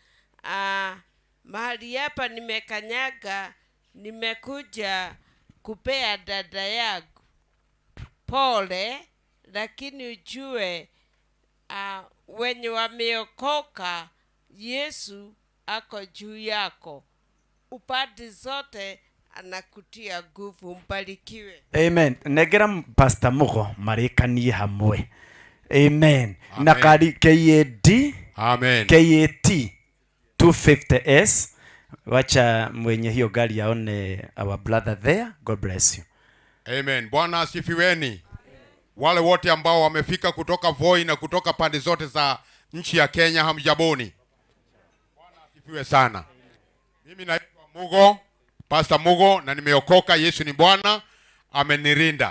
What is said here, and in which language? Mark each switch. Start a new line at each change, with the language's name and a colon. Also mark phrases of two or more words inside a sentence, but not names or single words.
Swahili: Mahali hapa nimekanyaga, nimekuja kupea dada yangu pole, lakini ujue wenye wameokoka Yesu ako juu yako. Upande zote anakutia nguvu. Mbarikiwe. Amen.
Kikuyu: Negera Pastor Mugo marekanie hamwe. Amen. Na kari KAD. Amen. KAT 250S.
Swahili: Wacha mwenye hiyo gari yaone
English: our brother there. God bless you.
Swahili: Amen. Bwana asifiweni. Wale wote ambao wamefika kutoka Voi na kutoka pande zote za nchi ya Kenya, hamjaboni. Bwana asifiwe sana. Mimi naitwa Mugo, Pastor Mugo, na nimeokoka. Yesu ni Bwana, amenirinda.